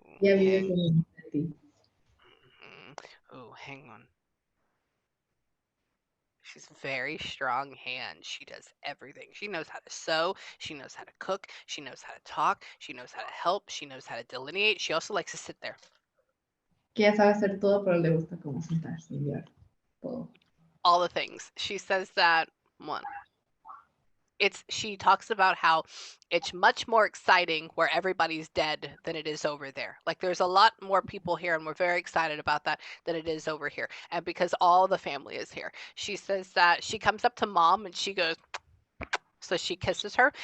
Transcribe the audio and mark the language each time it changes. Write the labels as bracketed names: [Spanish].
[Spanish] Ya vive con ti. [English] Ooh, hang on. She's very strong hand. She does everything. She knows how to sew. She knows how to cook. She knows how to talk. She knows how to help. She knows how to delineate. She also likes to sit there. [Spanish] Que ya sabe hacer todo, pero le gusta como sentarse y ver todo. [English] All the things. She says that one. She talks about how it's much more exciting where everybody's dead than it is over there. Like, there's a lot more people here and we're very excited about that than it is over here. And because all the family is here. She says that she comes up to mom and she goes, so she kisses her.